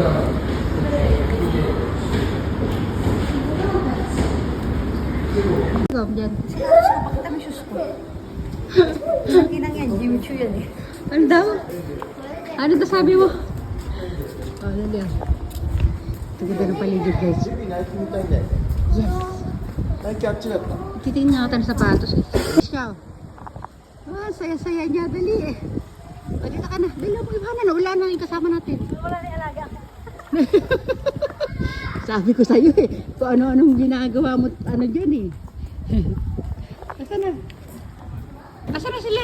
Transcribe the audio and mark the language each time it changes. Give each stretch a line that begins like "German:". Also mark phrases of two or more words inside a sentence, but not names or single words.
Filipino: Gawin dyan. Pakita mo yung shoes ko. Ang kinang yan, Jimmy Choo yan eh. Ano daw? Ano daw sabi mo? Oh, ano yan? Ito ganda ng paligid, guys.
Japanese: 指ナイフみたいで。
Filipino: Yes.
Japanese: ナイフあっちだった。
Filipino: Titingin nga tayo ng sapatos eh. Siya. Ah, saya-saya niya. Dali eh. Dali ka na. Dali mo ibahanan. Wala na yung kasama natin. Wala na yung alaga. Sabi ko sa'yo eh. Kung ano-anong ginagawa mo, ano dyan eh. Asa na? Asa na sila?